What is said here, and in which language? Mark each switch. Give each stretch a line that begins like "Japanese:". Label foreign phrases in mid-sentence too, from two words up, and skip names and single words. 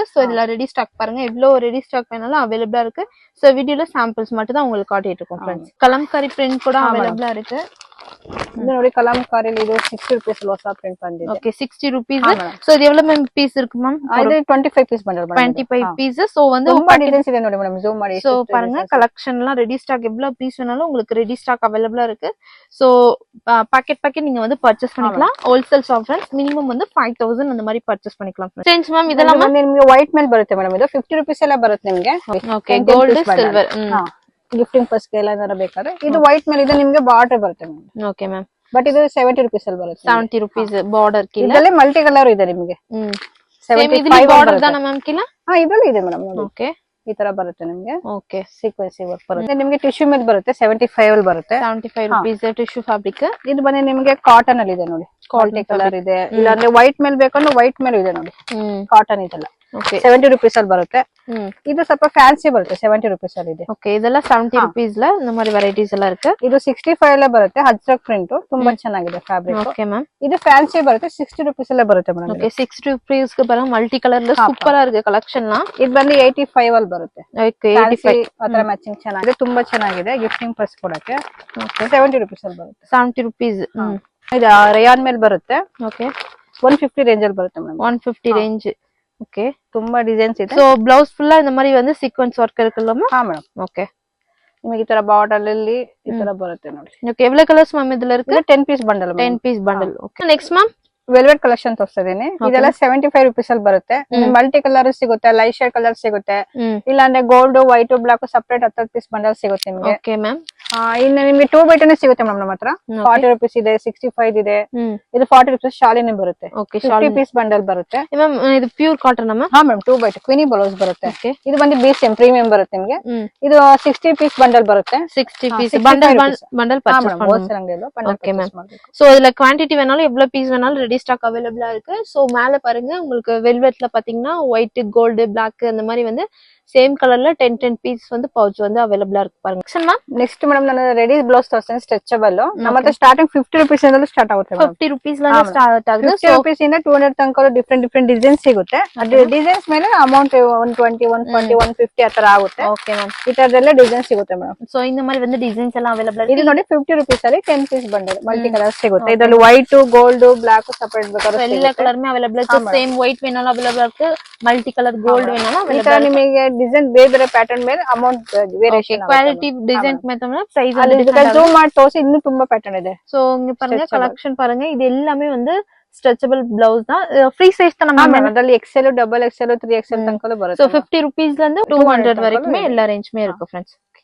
Tamil: சோ இதுல
English: ready stock
Tamil: பாருங்க எவ்வளவு
English: ready stock
Tamil: வேணாலும் அவைலபிளா இருக்கு. சோ வீடியோல சாம்பிள்ஸ் மட்டும் தான் உங்களுக்கு காட்டிட்டு இருக்கோம் फ्रेंड्स. கலம்காரி பிரிண்ட் கூட அவைலபிளா இருக்கு.
Kannada: ಇದು ನೋಡಿ ಕಲಾಂಕಾರಿ. ಇದು 60 ರೂಪೀಸ್ ಹೊಸ ಪ್ರಿಂಟ್ ಬಂದಿದೆ. ಓಕೆ, 60 ರೂಪೀಸ್. ಸೋ ಇದು ಎவ்வளவு ಮ್ಯಾಮ್ ಪೀಸ್ ಇருக்கு ಮ್ಯಾಮ್? ಇದು 25 ಪೀಸ್ ಬಂಡಲ್. 25 ಪೀಸ್.
Tamil: சோ வந்து ரொம்ப
Kannada: ಡಿಸೈನ್ಸ್ ಇದೆ ನೋಡಿ ಮೇಡಂ. ஜூம் ಮಾಡಿ.
Tamil: சோ பாருங்க கலெக்ஷன்லாம்
English: ready stock
Tamil: எவ்வளவு பீஸ் வேணாலும் உங்களுக்கு
English: ready stock
Tamil: அவைலபிளா இருக்கு. சோ பாக்கெட் நீங்க வந்து பர்ச்சேஸ் பண்ணிக்கலாம்.
English: wholesale shop friends.
Tamil: மினிமம் வந்து 5000 அந்த மாதிரி பர்ச்சேஸ் பண்ணிக்கலாம் ಫ್ರೆಂಡ್ಸ್.
Kannada: ಚೇಂಜ್ ಮ್ಯಾಮ್ ಇದೆಲ್ಲ ನಿಮಗೆ ವೈಟ್ ಮೇಲೆ ಬರುತ್ತೆ ಮೇಡಂ. ಇದು 50 ರೂಪೀಸ್ ಎಲ್ಲ ಬರುತ್ತೆ ನಿಮಗೆ. ಓಕೆ,
English: gold silver. gifting purse
Kannada: ಎಲ್ಲ ಏನಾರ ಬೇಕಾದ್ರೆ ಇದು ವೈಟ್ ಮೇಲೆ ಇದೆ ನಿಮಗೆ ಬಾರ್ಡರ್ ಬರುತ್ತೆ ಮೇಡಂ.
English: okay ma'am.
Kannada: ಬಟ್ ಇದು 70 ರೂಪೀಸ್ ಅಲ್ಲಿ ಬರುತ್ತೆ. 70 ರೂಪೀಸ್ ಬಾರ್ಡರ್ ಕಿಲ್ಲ. ಇದರಲ್ಲಿ
English: multi colour
Kannada: ಇದೆ ನಿಮಗೆ. 75 ಬಾರ್ಡರ್ ದಾನ ಮ್ಯಾಮ್ ಕಿಲ್ಲ. ಹಾ, ಇದರಲ್ಲಿ ಇದೆ ಮೇಡಂ ನೋಡಿ. ಓಕೆ, ಈ ತರ ಬರುತ್ತೆ ನಿಮಗೆ. ಓಕೆ,
English: sequins work
Kannada: ಬರುತ್ತೆ. ನಿಮಗೆ ಟಿಶ್ಯೂ ಮೇಲೆ ಬರುತ್ತೆ. 75 ಅಲ್ಲಿ ಬರುತ್ತೆ. 75 ರೂಪೀಸ್
English: tissue fabric.
Kannada: ಇದು ಬಂದು ನಿಮಗೆ ಕಾಟನ್ ಅಲ್ಲಿ ಇದೆ ನೋಡಿ.
English: quality colour
Kannada: ಇದೆ. ಇಲ್ಲ ಅಂದ್ರೆ ವೈಟ್ ಮೇಲೆ ಬೇಕಂದ್ರೆ ವೈಟ್ ಮೇಲೆ ಇದೆ ನೋಡಿ. ಕಾಟನ್ ಇದೆಲ್ಲ ಓಕೆ 70 rupees ಅಲ್ಲಿ ಬರುತ್ತೆ. ಇದು ಸ್ವಲ್ಪ ಫ್ಯಾನ್ಸಿ ಬರುತ್ತೆ 70 rupees ಅಲ್ಲಿ ಇದೆ.
Tamil: ಓಕೆ ಇದೆಲ್ಲ 70 rupees ல இந்த மாதிரி வெரைட்டிஸ் எல்லாம் இருக்கு.
Kannada: ಇದು 65 ಅಲ್ಲೇ ಬರುತ್ತೆ ಅಜ್ರಕ್ ಪ್ರಿಂಟ್ ತುಂಬಾ ಚೆನ್ನಾಗಿದೆ ಫ್ಯಾಬ್ರಿಕ್.
English: okay ma'am.
Kannada: ಇದು ಫ್ಯಾನ್ಸಿ ಬರುತ್ತೆ 60 rupees ಅಲ್ಲೇ ಬರುತ್ತೆ ಮೇಡಮ್. ಓಕೆ 60 rupees ಗೆ ಬರೋ
English: multi colour
Kannada: ಸೂಪರ್ ಆಗಿದೆ ಕಲೆಕ್ಷನ್ ನ. ಇದು ಬಂದು 85 ಅಲ್ಲಿ ಬರುತ್ತೆ. ಓಕೆ 85 ಅದರ ಮ್ಯಾಚಿಂಗ್ ಚೆನ್ನಾಗಿದೆ ತುಂಬಾ ಚೆನ್ನಾಗಿದೆ
English: gifting purse
Kannada: ಕೊಡಕ್ಕೆ. ಓಕೆ 70 rupees ಅಲ್ಲಿ ಬರುತ್ತೆ. 70 rupees. ಇದು ರೇಯಾನ್ ಮೇಲೆ ಬರುತ್ತೆ. ಓಕೆ 150 ರೇಂಜ್ ಅಲ್ಲಿ ಬರುತ್ತೆ ಮೇಡಮ್. 150 ರೇಂಜ್. ಓಕೆ ತುಂಬಾ ಡಿಸೈನ್ಸ್ ಇದೆ. ಸೋ
English: blouse full
Tamil: இந்த மாதிரி வந்து
English: sequence work
Kannada: ಇರುತ್ತಲ್ಲ ಮ್ಯಾಮ್? ಹಾ ಮೇಡಮ್. ಓಕೆ ನಿಮಗೆ ಈ ತರ ಬಾರ್ಡರ್ ಅಲ್ಲಿ ಈ ತರ ಬರುತ್ತೆ ನೋಡಿ. ಓಕೆ ಎவ்வளவு ಕಲರ್ಸ್ ಮ್ಯಾಮ್ ಇದೆಲ್ಲ ಇருக்கு? 10 ಪೀಸ್ ಬಂಡಲ್. 10 ಪೀಸ್ ಬಂಡಲ್.
English: okay next ma'am velvet collection
Kannada: ತೋರಿಸ್ತಾ ಇದೀನಿ. ಇದೆಲ್ಲ 75 rupees ಅಲ್ಲಿ ಬರುತ್ತೆ.
English: multi colour
Kannada: ಸಿಗುತ್ತೆ,
English: light shade colour
Kannada: ಸಿಗುತ್ತೆ, ಇಲ್ಲಾಂದ್ರೆ
English: gold white black separate
Kannada: 10 ಪೀಸ್ ಬಂಡಲ್ ಸಿಗುತ್ತೆ ನಿಮಗೆ.
English: okay ma'am.
Kannada: ಇನ್ನು ನಿಮ್ಗೆ 2 by 2 ಸಿಗುತ್ತೆ ಮೇಡಮ್ ನಮ್ಮ ಹತ್ರ. 40 rupees ಇದೆ, 65 ಇದೆ. ಇದು 40 rupees ಶಾಲಿನೇ ಬರುತ್ತೆ. ಓಕೆ 50 ಪೀಸ್ ಬಂಡಲ್ ಬರುತ್ತೆ. ಮ್ಯಾಮ್ ಇದು
English: pure cotton
Kannada: ಅಮ್ಮ? ಹಾ ಮ್ಯಾಮ್ 2 by 2 ಕ್ವಿನಿ ಬ್ಲೌಸ್ ಬರುತ್ತೆ. ಇದು ಬಂದು BCM ಪ್ರೀಮಿಯಂ ಬರುತ್ತೆ ನಿಮಗೆ. ಇದು 60 ಪೀಸ್ ಬಂಡಲ್ ಬರುತ್ತೆ.
Tamil: 60
English: piece bundle purchase
Tamil: பண்ணலாம்.
English: okay ma'am.
Tamil: சோ இதுல குவாண்டிட்டி வேணாலும் எவ்வளவு பீஸ் வேணாலும்
English: ready stock
Tamil: அவைலபிளா இருக்கு. சோ மேல பாருங்க உங்களுக்கு வெல்வெட்ல பாத்தீங்கன்னா
English: white gold black
Tamil: அந்த மாதிரி வந்து
English: same colour
Tamil: ல 10 ಪೀಸ್ வந்து ಪೌಚ್ வந்து ಅವೇಲಬಲ್ ಇருக்கு ಪಾருங்க.
English: next madam
Kannada: ನಾನು
English: ready blouse
Kannada: ತೋರಿಸ್ತೀನಿ ಸ್ಟ್ರೆಚಬಲ್. ನಮ್ಮ ಹತ್ರ ಸ್ಟಾರ್ಟಿಂಗ್ 50 rupees ಇಂದಲೂ ಸ್ಟಾರ್ಟ್ ಆಗುತ್ತೆ. 50 rupees ಲ ಸ್ಟಾರ್ಟ್ ಆಗುತ್ತೆ. 50 rupees ಇಂದ 200 ತನಕ
English: different design
Kannada: ಸಿಗುತ್ತೆ. ಅದು ಡಿಸೈನ್ಸ್ ಮೇಲೆ ಅಮೌಂಟ್ 120 140 150 ಆ ತರ ಆಗುತ್ತೆ.
English: okay ma'am.
Kannada: ಈ ತರದೆಲ್ಲ ಡಿಸೈನ್ ಸಿಗುತ್ತೆ ಮೇಡಮ್. ಸೋ
Tamil: இந்த மாதிரி வந்து
Kannada: ಡಿಸೈನ್ಸ್ ಎಲ್ಲ ಅವೇಲಬಲ್ ಇದೆ. ಇದು ನೋಡಿ 50 rupees ಅಲ್ಲಿ 10 ಪೀಸ್ ಬಂಡಲ್
English: multi colour
Kannada: ಸಿಗುತ್ತೆ. ಇದರಲ್ಲಿ
English: white gold black separate
Kannada: ಬೇಕಾದ್ರೆ ಎಲ್ಲ ಕಲರ್ ಮೇ ಅವೇಲಬಲ್ ಇದೆ. ಸೇಮ್ ವೈಟ್ ವೇನಾலும் ಅವೇಲಬಲ್ ಇರುತ್ತೆ, ಮಲ್ಟಿ ಕಲರ್ ಗೋಲ್ಡ್ ವೇನಾலும் ಅವೇಲಬಲ್ ಇದೆ. ನಿಮಗೆ ಡಿಸೈನ್ ಬೇರೆ ಪ್ಯಾಟರ್ನ್ ಮೇಲೆ
English: amount variation quality design
Kannada: ಮೇಲೆ ಪ್ರೈಸ್ ಜೂಮ್ ಮಾಡಿ ತೋರಿಸಿ ಇನ್ನೂ ತುಂಬಾ ಪ್ಯಾಟರ್ನ್ ಇದೆ.
Tamil: சோ இங்க பாருங்க கலெக்ஷன் பாருங்க. இது எல்லாமே வந்து
English: stretchable blouse
Tamil: தான்.
English: free size
Kannada: ತಾನ ಮ್ಯಾಮ್? ಅದರಲ್ಲಿ XL, XXL, 3XL ತನಕ ಬರುತ್ತೆ.
Tamil: ಸೋ 50 rupees ல இருந்து 200 வரைக்குமே எல்லா ரேஞ்ச்மே இருக்கு फ्रेंड्स.